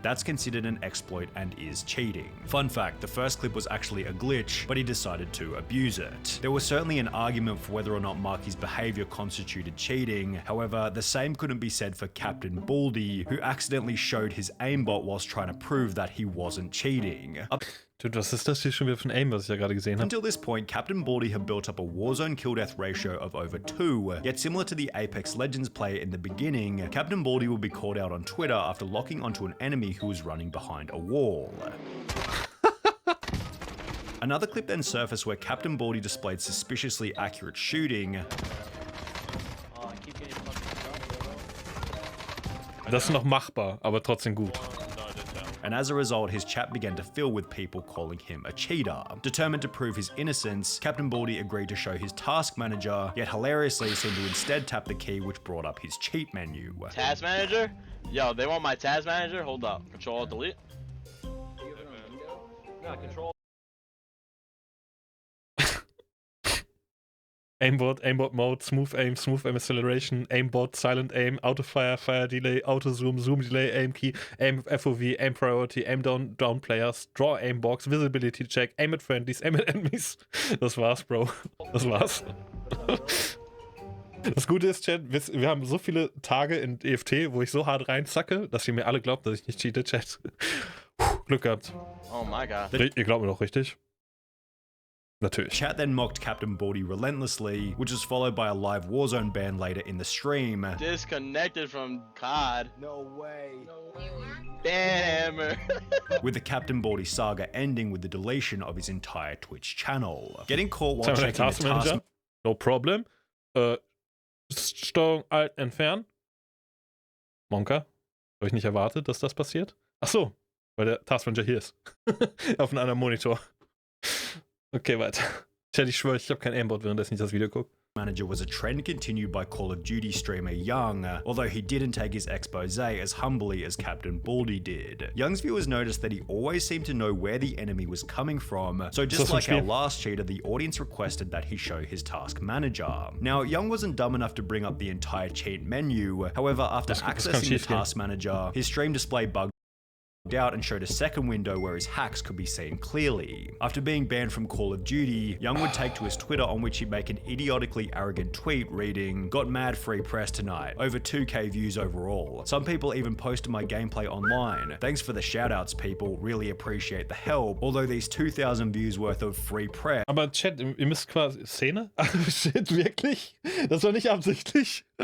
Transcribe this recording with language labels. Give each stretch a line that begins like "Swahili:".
English: That's considered an exploit and is cheating. Fun fact, the first clip was actually a glitch, but he decided to abuse use it. There was certainly an argument for whether or not Marky's behavior constituted cheating. However, the same couldn't be said for Captain Baldy, who accidentally showed his aimbot whilst trying to prove that he wasn't cheating.
German: Dude, was ist das hier schon wieder für ein Aim, was ich ja gerade gesehen habe?
English: Until this point, Captain Baldy had built up a Warzone kill-death ratio of over 2, yet similar to the Apex Legends player in the beginning, Captain Baldy would be called out on Twitter after locking onto an enemy who was running behind a wall. Another clip then surfaced where Captain Baldy displayed suspiciously accurate shooting.
German: Das ist noch machbar, aber trotzdem gut.
English: And as a result, his chat began to fill with people calling him a cheater. Determined to prove his innocence, Captain Baldy agreed to show his task manager, yet hilariously seemed to instead tap the key which brought up his cheat menu. Task manager? Yo, they want my task manager? Hold up. Control delete. Yeah, control. Aimbot Mode, Smooth Aim Acceleration, Aimbot, Silent Aim, Auto Fire, Fire Delay, Auto Zoom, Zoom Delay, Aim Key, Aim FOV, Aim Priority, Aim Down Players, Draw Aim Box, Visibility Check, Aim at Friendlies, Aim at Enemies.
German: Das war's, Bro. Das war's. Das Gute ist, Chat, wir haben so viele Tage in EFT, wo ich so hart reinzacke, dass ihr mir alle glaubt, dass ich nicht cheate, Chat. Glück gehabt.
English: Oh my god.
German: Ihr glaubt mir doch, richtig? Natürlich.
English: Chat then mocked Captain Baldy relentlessly, which was followed by a live Warzone ban later in the stream. Disconnected from COD. No way. Damn. With the Captain Baldy saga ending with the deletion of his entire Twitch channel. Getting caught while checking the task... No problem.
German: Steuerung Alt entfernen. Monka. Habe ich nicht erwartet, dass das passiert? Ach so, weil der Taskmanager hier ist. Auf einem anderen Monitor. Okay, weiter. Tja, ich schwöre, ich habe kein Aimbot, währenddessen ich das Video gucke.
English: Manager was a trend continued by Call of Duty streamer Young, although he didn't take his expose as humbly as Captain Baldy did. Young's viewers noticed that he always seemed to know where the enemy was coming from, so just like our last cheater, the audience requested that he show his task manager. Now, Young wasn't dumb enough to bring up the entire cheat menu, however, after accessing the task manager, his stream display bugged out and showed a second window where his hacks could be seen clearly. After being banned from Call of Duty, Young would take to his Twitter on which he'd make an idiotically arrogant tweet reading, "Got mad free press tonight, over 2k views overall. Some people even posted my gameplay online. Thanks for the shoutouts, people, really appreciate the help, although these 2000 views worth of free press."
German: Aber Chat, ihr müsst quasi... Szene? Shit, wirklich? Das war nicht absichtlich.